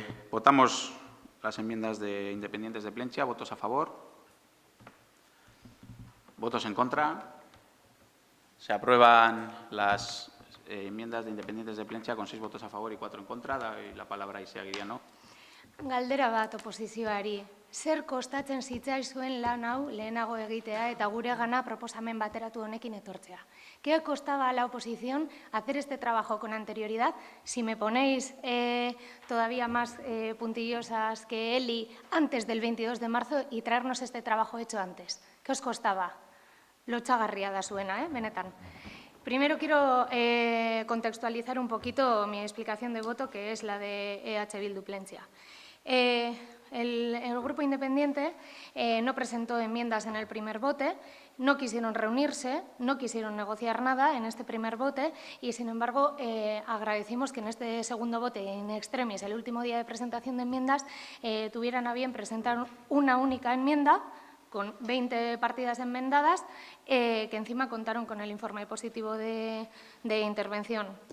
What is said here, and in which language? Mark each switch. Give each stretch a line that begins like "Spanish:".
Spanish: Votamos las enmiendas de Independientes de Plentzia. ¿Votos a favor? ¿Votos en contra? Se aprueban las enmiendas de Independientes de Plentzia con 6 votos a favor y 4 en contra. Doy la palabra a Isea Guiriano.
Basque: Galdera bat oposizioari. Zer kostatzen zitzaizuen lan hau lehenago egitea eta guregana proposamen bateratu honekin etortzea?
Spanish: ¿Qué costaba a la oposición hacer este trabajo con anterioridad? Si me ponéis todavía más puntillosas que Eli, antes del 22 de marzo y traernos este trabajo hecho antes. ¿Qué os costaba?
Basque: Lotsagarria da zuena, benetan.
Spanish: Primero quiero contextualizar un poquito mi explicación de voto, que es la de EH Bildu Plentzia. El Grupo Independiente no presentó enmiendas en el primer vote, no quisieron reunirse, no quisieron negociar nada en este primer vote y, sin embargo, agradecimos que en este segundo vote, in extremis, el último día de presentación de enmiendas, tuvieran a bien presentar una única enmienda con 20 partidas enmendadas, que encima contaron con el informe positivo de Intervención.